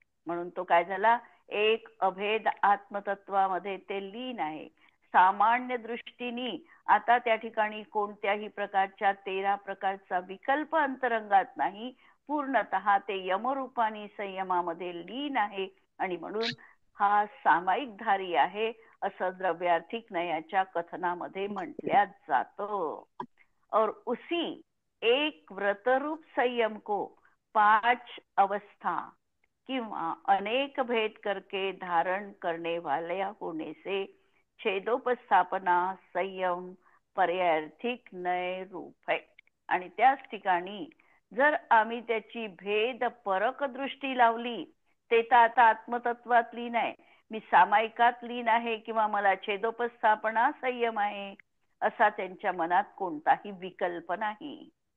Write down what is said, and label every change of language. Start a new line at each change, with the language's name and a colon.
Marathi: म्हणून तो काय झाला? एक अभेद आत्मतत्वामध्ये ते लीन आहे. सामान्य दृष्टीने आता त्या ठिकाणी कोणत्याही प्रकारच्या 13 प्रकारचा विकल्प अंतरंगात नाही. पूर्णतः ते यमरूपानी संयमामध्ये लीन आहे आणि म्हणून हा सामायिक धारी आहे असं द्रव्यार्थिक नयाच्या कथनामध्ये म्हटल्या जातं.
Hindi: और उसी एक व्रतरूप संयम को 5 अवस्था किंवा अनेक भेद करके धारण करने वाले होने से छेदोपस्थापना संयम पर्यायार्थिक नय रूप है.
Marathi: आणि त्याच ठिकाणी जर आम्ही त्याची भेद परक दृष्टी लावली ते तर आता आत्मतत्वात लीन आहे, मी सामायिकात लीन आहे किंवा मला छेदोपस्थापना संयम आहे असा त्यांच्या मनात कोणताही विकल्प नाही.